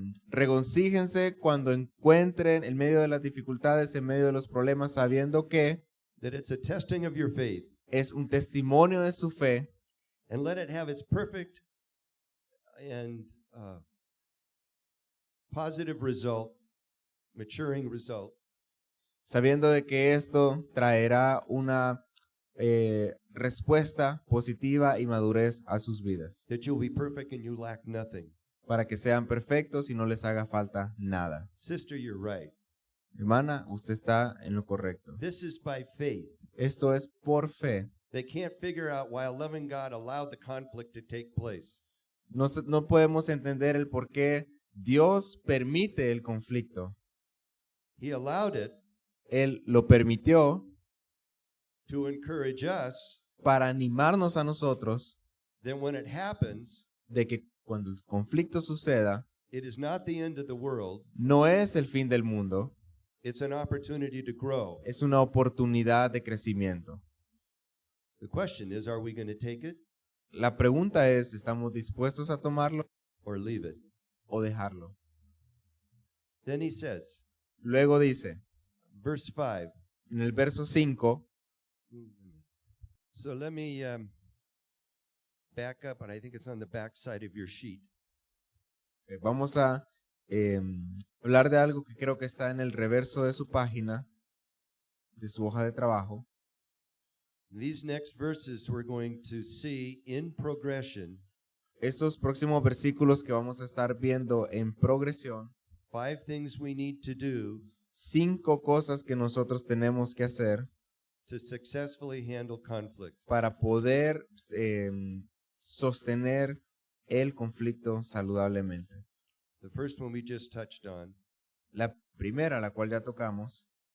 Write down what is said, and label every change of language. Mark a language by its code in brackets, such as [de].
[es] Regocíjense cuando encuentren en medio de las dificultades, en medio de los problemas, sabiendo que [en] that it's a testing of your faith, [es] es un testimonio de su fe, [en] and let it have its perfect and positive result, maturing result, [es] sabiendo de que esto traerá una respuesta positiva y madurez a sus vidas, [en] that you'll be perfect and you lack nothing. [es] para que sean perfectos y no les haga falta nada. [en] Sister, you're right. [es] Hermana, usted está en lo correcto. [en] This is by faith. [es] Esto es por fe. [en] They can't figure out why a loving God allowed the conflict to take place. [es] No podemos entender el por qué Dios permite el conflicto. [en] He allowed it [es] Él lo permitió [en] to encourage us. [es] para animarnos a nosotros [en] Then when it happens, [es] de que cuando el conflicto suceda, [en] it is not the end of the world. [es] no es el fin del mundo, [en] It's an opportunity to grow. [es] es una oportunidad de crecimiento. [en] The question is, are we going to take it [es] La pregunta es, ¿estamos dispuestos a tomarlo [en] or leave it? [es] o dejarlo? [en] Then he says, [es] Luego dice, [en] verse 5. [es] en el verso 5, [en] So let me back up, and I think it's on the back side of your sheet. [es] vamos a hablar de algo que creo que está en el reverso de su página, de su hoja de trabajo. [en] These next verses we're going to see in progression [es] Estos próximos versículos que vamos a estar viendo en progresión, [en] 5 things we need to do [es] 5 cosas que nosotros tenemos que hacer [en] to successfully handle conflict. [es] para poder sostener el conflicto saludablemente. [en] The first one we just touched on [es] La primera, la cual ya tocamos,